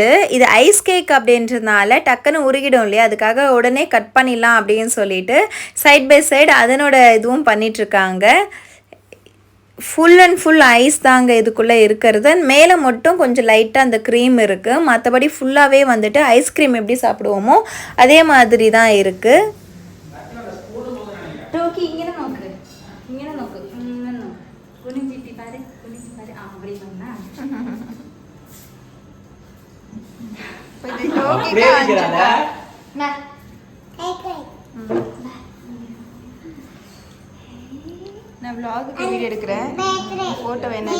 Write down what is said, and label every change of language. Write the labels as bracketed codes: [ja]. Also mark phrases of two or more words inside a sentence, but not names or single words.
[ta] இது [en] ice cake [ta] அப்படின்றதுனால டக்குன்னு உருகிடும் இல்லையா, அதுக்காக உடனே கட் பண்ணிடலாம் அப்படின்னு சொல்லிட்டு [en] side by side [ta] அதனோட இதுவும் பண்ணிகிட்ருக்காங்க. [en] full and full ice [ta] தாங்க இதுக்குள்ளே இருக்கிறது. மேலே மட்டும் கொஞ்சம் லைட்டாக அந்த க்ரீம் இருக்குது. மற்றபடி ஃபுல்லாகவே வந்துட்டு ஐஸ்கிரீம் எப்படி சாப்பிடுவோமோ அதே மாதிரி தான் இருக்குது. [ml] ടോക്കി ഇങ്ങനെ നോക്ക്, ഇങ്ങനെ നോക്ക്, ഇങ്ങനെ നോക്ക്, [ta] குனிஞ்சிட்டு பாரு, குனிஞ்சு பாரு. [ml] ആ അവിടെ വന്നാ [ta] நான் [en] vlog video [ta] எடுக்கிறேன், போட்டோ வேணா.